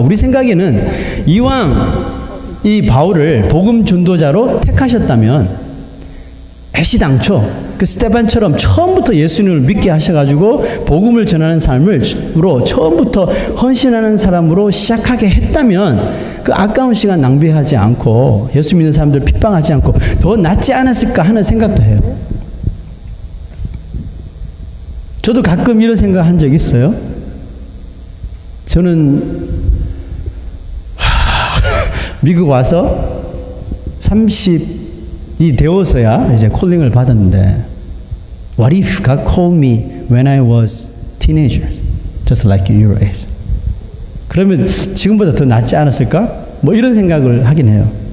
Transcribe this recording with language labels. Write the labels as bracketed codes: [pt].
[ko] 우리 생각에는 이왕 이 바울을 복음 전도자로 택하셨다면 애시당초 그 스데반처럼 처음부터 예수님을 믿게 하셔가지고 복음을 전하는 삶으로 처음부터 헌신하는 사람으로 시작하게 했다면 그 아까운 시간 낭비하지 않고 예수 믿는 사람들 핍박하지 않고 더 낫지 않았을까 하는 생각도 해요. 저도 가끔 이런 생각 한 적 있어요. 저는 미국 와서 30이 되어서야 이제 콜링을 받았는데 [en] What if God called me when I was teenager? Just like your age. [ko] 그러면 지금보다 더 낫지 않았을까? 뭐 이런 생각을 하긴 해요.